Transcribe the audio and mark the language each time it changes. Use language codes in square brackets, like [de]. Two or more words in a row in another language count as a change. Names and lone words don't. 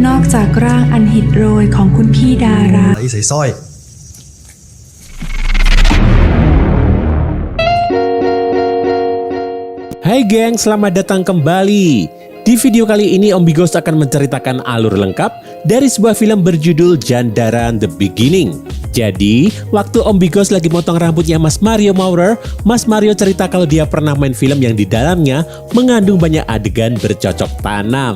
[th] จากร่างอันหิดโรยของคุณพี่ดารา ใส่สร้อย [id] Hai geng, selamat datang kembali. Di video kali ini Om Bigos akan menceritakan alur lengkap dari sebuah film berjudul Jandaran The Beginning. Jadi, waktu Om Bigos lagi motong rambutnya Mas Mario Maurer, Mas Mario cerita kalau dia pernah main film yang di dalamnya mengandung banyak adegan bercocok tanam.